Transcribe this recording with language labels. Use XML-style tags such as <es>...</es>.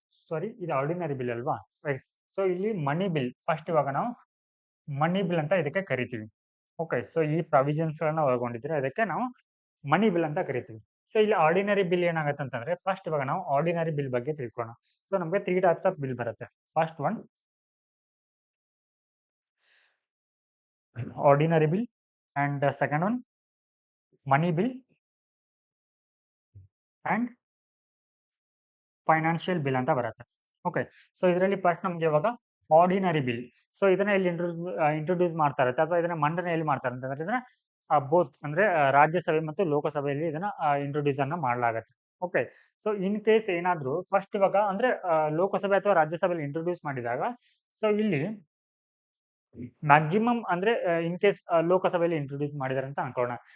<kn>ಸಾರಿ, ಇದು ordinary bill ಅಲ್ವಾ. So ಇಲ್ಲಿ ಮನಿ ಬಿಲ್ ಫಸ್ಟ್ ಇವಾಗ ನಾವು ಮನಿ ಬಿಲ್ ಅಂತ ಇದಕ್ಕೆ ಕರಿತೀವಿ. ಓಕೆ, ಸೊ ಈ ಪ್ರೊವಿಷನ್ಸ್ ಗಳನ್ನ ಒಳಗೊಂಡಿದ್ರೆ ಅದಕ್ಕೆ ನಾವು ಮನಿ ಬಿಲ್ ಅಂತ ಕರಿತೀವಿ. ಸೊ ಇಲ್ಲಿ ಆರ್ಡಿನರಿ ಬಿಲ್ ಏನಾಗುತ್ತೆ ಅಂತಂದ್ರೆ ಫಸ್ಟ್ ಇವಾಗ ನಾವು ಆರ್ಡಿನರಿ ಬಿಲ್ ಬಗ್ಗೆ ತಿಳ್ಕೊಳ್ಳೋಣ. ಸೊ ನಮಗೆ 3 ಟೈಪ್ಸ್ ಆಫ್ ಬಿಲ್ ಬರುತ್ತೆ.</kn> <en>first one ordinary bill, and the second one money bill, and financial bill</en> <kn>ಅಂತ ಬರುತ್ತೆ. ಓಕೆ, ಸೊ ಇದರಲ್ಲಿ ಫಸ್ಟ್ ನಮ್ಗೆ ಇವಾಗ ಆರ್ಡಿನರಿ ಬಿಲ್. ಸೊ ಇದನ್ನ ಇಲ್ಲಿ ಇಂಟ್ರೊಡ್ಯೂಸ್ ಮಾಡ್ತಾರೆ ಅಥವಾ ಇದನ್ನ ಮಂಡನೆ ಎಲ್ಲಿ ಮಾಡ್ತಾರೆ ಅಂತಂದ್ರೆ ಇದನ್ನ ಬೋತ್ ಅಂದ್ರೆ ರಾಜ್ಯಸಭೆ ಮತ್ತು ಲೋಕಸಭೆಯಲ್ಲಿ ಇದನ್ನ ಇಂಟ್ರೊಡ್ಯೂಸ್ ಅನ್ನ ಮಾಡಲಾಗುತ್ತೆ. ಓಕೆ, ಸೊ ಇನ್ ಕೇಸ್ ಏನಾದ್ರು ಫಸ್ಟ್ ಇವಾಗ ಅಂದ್ರೆ ಲೋಕಸಭೆ ಅಥವಾ ರಾಜ್ಯಸಭೆಯಲ್ಲಿ ಇಂಟ್ರೊಡ್ಯೂಸ್ ಮಾಡಿದಾಗ ಸೊ ಇಲ್ಲಿ ಮ್ಯಾಕ್ಸಿಮಮ್ ಅಂದ್ರೆ ಇನ್ ಕೇಸ್ ಲೋಕಸಭೆಯಲ್ಲಿ ಇಂಟ್ರೊಡ್ಯೂಸ್ ಮಾಡಿದಾರೆ ಅಂತ ಅನ್ಕೋಣ.</kn>